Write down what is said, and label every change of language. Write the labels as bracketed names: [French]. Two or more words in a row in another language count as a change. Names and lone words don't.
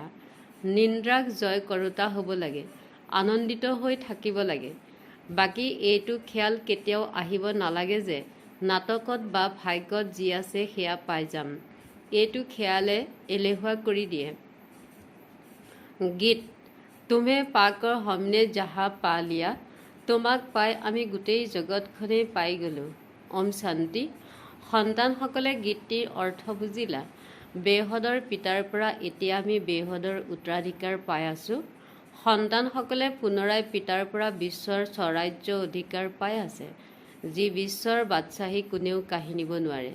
[Assamese] নিন্দ্ৰাক জয় কৰোতা হ'ব লাগে, আনন্দিত হৈ থাকিব লাগে। বাকী এইটো খেয়াল কেতিয়াও আহিব নালাগে যে নাটকত বা ভাগ্যত যি আছে সেয়া পাই যাম। এইটো খেয়ালে এলেহুৱা কৰি দিয়ে। গীত [Hindi] तुम्हें पाकर हमने जहाँ पा लिया, [Assamese] তোমাক পাই আমি গোটেই জগতখনেই পাই গ'লোঁ। ওম শান্তি সন্তানসকলে গীতটিৰ অৰ্থ বুজিলা? বেহদৰ পিতাৰ পৰা এতিয়া আমি বেহদৰ উত্তৰাধিকাৰ পাই আছোঁ। সন্তানসকলে পুনৰাই পিতাৰ পৰা বিশ্বৰ স্বৰাজ্য অধিকাৰ পাই আছে, যি বিশ্বৰ বাদশ্বাহী কোনেও কাঢ়ি নিব নোৱাৰে।